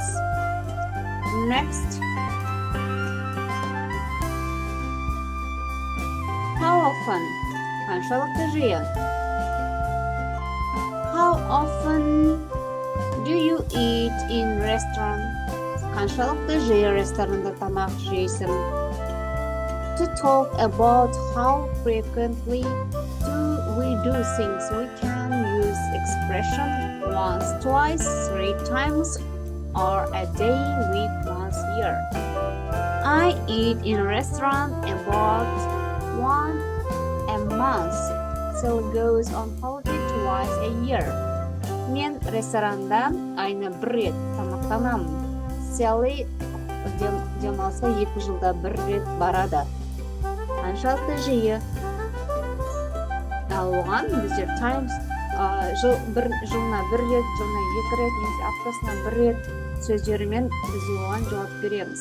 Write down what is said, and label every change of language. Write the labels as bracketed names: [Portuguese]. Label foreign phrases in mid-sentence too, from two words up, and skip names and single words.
[English] Next, how often? How often do you eat in restaurant? [Kazakh] Қаншалықты жиі ресторанда тамақ жейсің? [English] To talk about how frequently we do things, we can use expression once, twice, 3 times, or a day, week, once, year. I eat in a restaurant about once a month, so it goes on holiday twice a year. [Kazakh] Мен ресторанда айына 1 рет тамақтанамын. Сәли демалысқа 2 жылда 1 рет барады. Қаншалықты жиі? Оған біздер times жылына 1 рет, жылына 2 рет, немесе аптасына 1 рет сөздерімен біз оған жауап береміз.